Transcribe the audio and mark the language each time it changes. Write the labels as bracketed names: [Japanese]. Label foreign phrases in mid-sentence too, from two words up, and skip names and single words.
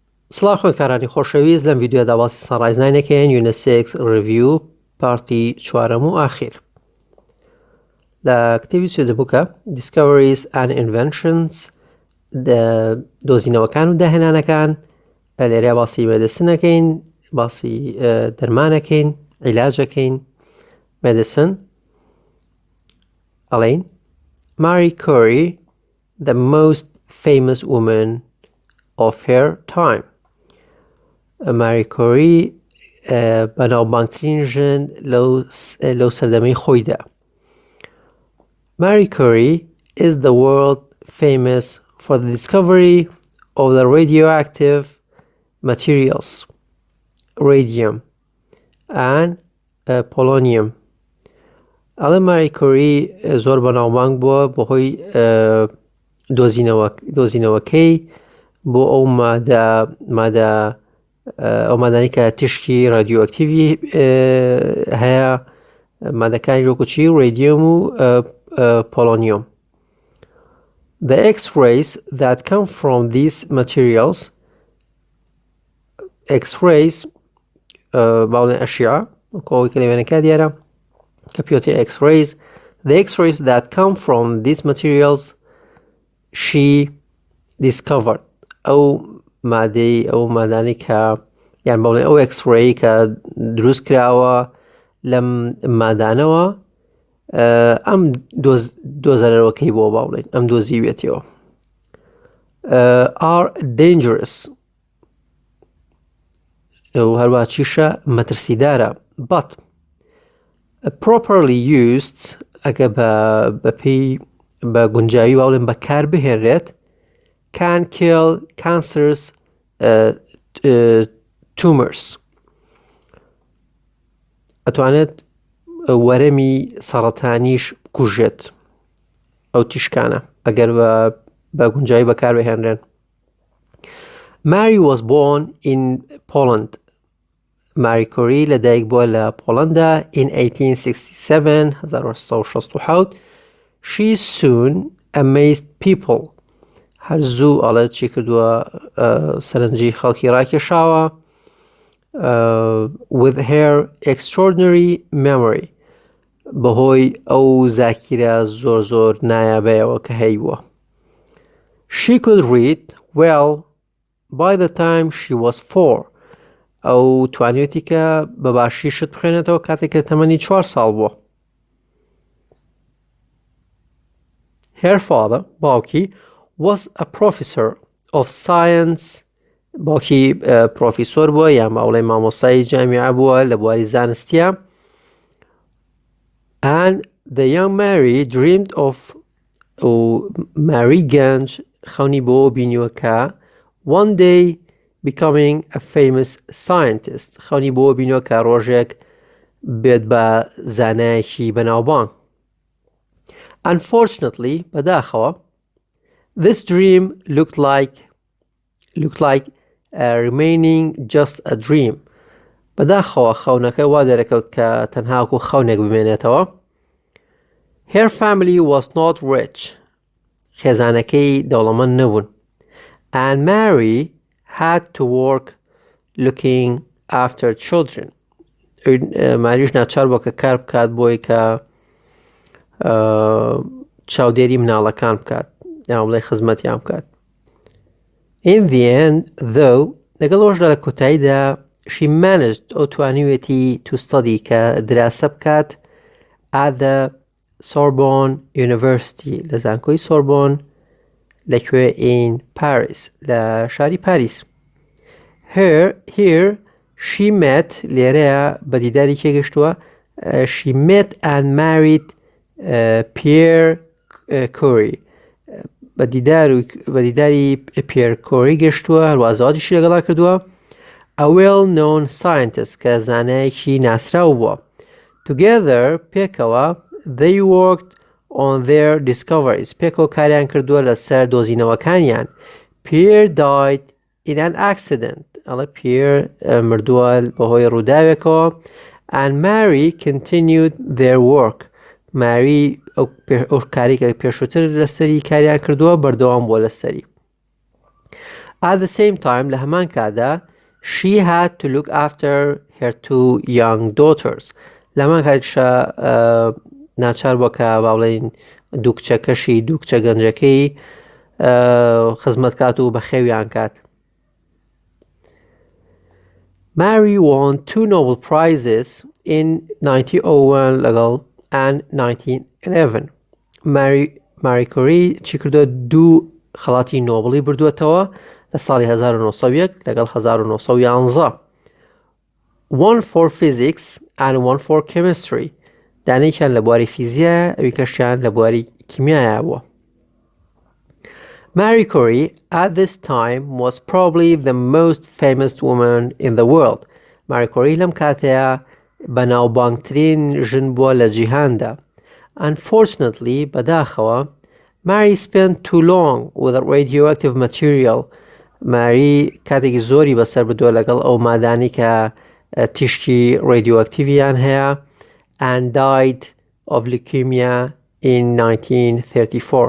[Central Kurdish] سڵاو خوێندکارانی خۆشەویست لەم ڤیدیۆدا باسی سەنرایز ناینەکەین [English] unit 6 review [Central Kurdish] پارتی چوارەم و ئاخیر لە کتێبی سوێدەبووکە Discoveries and Inventions دۆزینەوەکان و داهێنانەکان لێرە باسی مێدیسنەکەین باسی دەرمانەکەین عیلاجەکەین مێدیسن ئەڵێین [English] Marie Curie the most famous woman of her time [Central Kurdish] ماری کۆری بەناوبانگترین ژن لەو سەردەمەی خۆیدا. [English] Marie Curie is the world famous for the discovery of the radioactive materials radium and polonium. [Central Kurdish] ئەڵێ ماری کۆری زۆر بەناوبانگ بووە بەهۆی دۆزینەوەکەی بۆ ئەو مادانی کە تشکی رادیۆئەکتیڤی هەیە مادەکانی ژۆکوچی ڕێدیۆم و پۆلۆنیۆم. [English] The X-rays that come from these materials X-rays [Central Kurdish] باڵێن ئەشیعە وەکەوەی کە لەوێنەکە دیارە کە پێوتێ X-rays [English] The X-rays that come from these materials she discovered [Central Kurdish] ئەو مادانی کە یان باڵێن ئەو X-ray کە دروست کراوە لەم مادانەوە ئەم دۆزەرەوەکەی بۆ باڵێن ئەم دۆزیوێتەوە [English] are dangerous [Central Kurdish] هەروە چیشە مەترسیدارە [English] but properly used ئەگە [Central Kurdish] بە گونجاوی باڵێن بەکار بهێنرێت [English] can kill cancers tumors [Central Kurdish] ئەتوانێت وەرەمی سەرەتانیش بکوژێت ئەو تیشکانە ئەگەر بە گونجاوی بەکار بهێنرێن. [English] Mary was born in Poland. [Central Kurdish] Marie Curie لەدایک بووە لە پۆڵەندا [English] in 1867 She soon amazed people [Central Kurdish] هەر زوو ئەڵێ چی کردووە سەرنجی خەڵکی ڕاکێشاوە [English] with her extraordinary memory [Central Kurdish] بەهۆی ئەو زاکیرە زۆر نایابەیەوە کە هەیبووە. [English] She could read well by the time she was 4 [Central Kurdish] ئەو توانێتی کە بەباشی شت بخوێنێتەوە کاتێک کە تەمەنی 4 ساڵ بووە. [English] Her father [Central Kurdish] باوکی [English] was a professor of science [Central Kurdish] باوکی پرۆفیسۆر بووە یان باوڵێ مامۆستای جامیعە بووە لە بواری زانستیە [English] and the young Mary dreamed of [Central Kurdish] Mary گەنج خەونی بۆ بینیوە کە [English] one day becoming a famous scientist [Central Kurdish] خەونی بۆ بینیوە کە ڕۆژێک بێت بە زانایەکی بەناوبانگ. [English] Unfortunately بەداخەوە This dream looked like remaining just a dream. [Central Kurdish] بەداخەوە خەونەکە وا دەرەکەوت کە تەنها وەکو خەونێک بمێنێتەوە. [English] Her family was not rich. [Central Kurdish] خێزانەکەی دەوڵەمەند نەبوون. [English] And Mary had to work looking after children. [Central Kurdish] ماریش ناچار بووە کە کار بکات بۆی کە چاودێری مناڵەکان بکات. یاڵێ خزمەتیان بکات. [English] In the end, though, [Central Kurdish] لەگەڵ ئەوەشدا لە کۆتاییدا [English] she managed [Central Kurdish] ئەو توانیوێتی [English] to study [Central Kurdish] کە دراسە بکات [English] at the Sorbonne University [Central Kurdish] لە زانکۆی سۆربۆن لەکوێ [English] in Paris [Central Kurdish] لە شاری پاریس. [English] Here she met [Central Kurdish] لێرەیە بەدیداری کێگەشتووە [English] she met and married Pierre Curie [Central Kurdish] بەدیداری پێر کۆری گەشتووە هەروە زەواجیشی لەگەڵا کردووە [English] a well-known scientist [Central Kurdish] کە زانایەکی ناسراو بووە. Together پێکەوە [English] they worked on their discoveries [Central Kurdish] پێکەوە کاریان کردووە لەسەر دۆزینەوەکانیان. [English] Pierre died in an accident [Central Kurdish] ئەڵێ پێر مردووە بەهۆی ڕووداوێکەوە [English] and Mary continued their work [Central Kurdish] ماری ئەو کاری کە پێشووتر لەسەری کاریان کردووە بەردەوام بووە لەسەری. [English] At the same time [Central Kurdish] لە هەمان کاتدا [English] she had to look after her two young daughters. [Central Kurdish] لە هەمان کاتیشە ناچار بووە کە باڵێن دوو کچەکەشی دوو کچە گەنجەکەی خزمەتکات و بەخێویان کات. [English] Mary won 2 Nobel Prizes in 1901 لەگەڵ and 1911. [Central Kurdish] ماری کۆری چی کردووە دوو خەڵاتی نۆبڵی بردووەتەوە لە ساڵی 1901 لەگەڵ 1911. [English] One for physics and one for chemistry. [Central Kurdish] دانەیەکیان لە بواری فیزیە ئەوی کەشیان لە بواری کیمیایە بووە. [English] Marie Curie at this time was probably the most famous woman in the world. [Central Kurdish] Marie Curie لەم کاتەیە بەناوبانگترین ژن بووە لە جیهاندا. [English] Unfortunately, بەداخەوە Mary spent too long with a radioactive material. [Central Kurdish] Mary کاتێکی زۆری بەسەر بردووە لەگەڵ ئەو مادانی کە تیشکی radioactiviان هەیە [English] and died of leukemia in 1934.